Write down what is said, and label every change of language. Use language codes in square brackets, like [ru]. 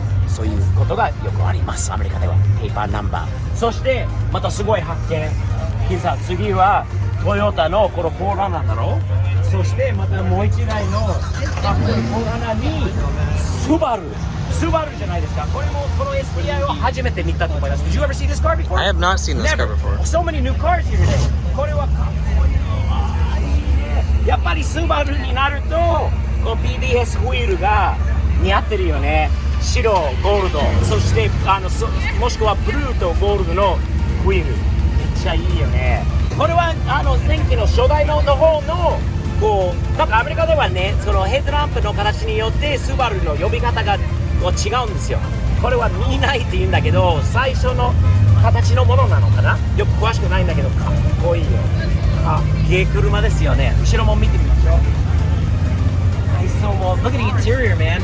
[ja] そういうことがよくあります、アメリカでは。ペーパーナンバー。そしてまたすごい発見。さあ次はトヨタのこのフォーランナーだろう。そしてまたもう一台のかっこいいフォーランナーにスバルじゃないですか。これもこの STI を初めて見たと思います。 [en] Did you ever see this car before? I have not seen this car before. So many new cars here today. [ja] これはかっこいいよ。やっぱりスバルになるとこの PDS ホイールが似合ってるよね。白、ゴールド、そしてもしくはブルーとゴールドのホイール、めっちゃいいよね。これは前期の初代の方のこうなんかアメリカではね、そのヘッドランプの形によってスバルの呼び方が違うんですよ。これは見ないって言うんだけど、最初の形のものなのかな、よく詳しくないんだけどかっこいいよ。軽車ですよね。後ろも見てみましょう。内装も [en] Look at the interior, man.